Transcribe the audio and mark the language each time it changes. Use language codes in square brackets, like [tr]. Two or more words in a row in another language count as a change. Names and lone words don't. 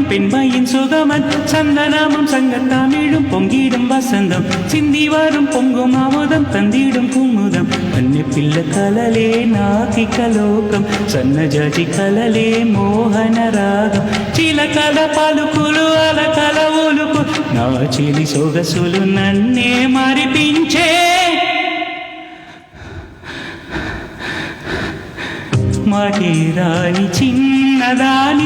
[ta] பெண்மையின் சுகமன் சந்தனமும் சங்கத்தமிழும் பொங்கிடும் வசந்தம் சிந்தி வரும் பொங்கும் அமுதம் தந்திடும் குமுதம் கண்ணி [te] పిల్ల కలలే నాకిక లోకం సన్నజాజి కలలే మోహన రాగం చిలకల పలుకులు అలకల ఒలుకు నా చిలి సొగసులు నన్నే మరిపించే మాటేరాని చిన్నదాని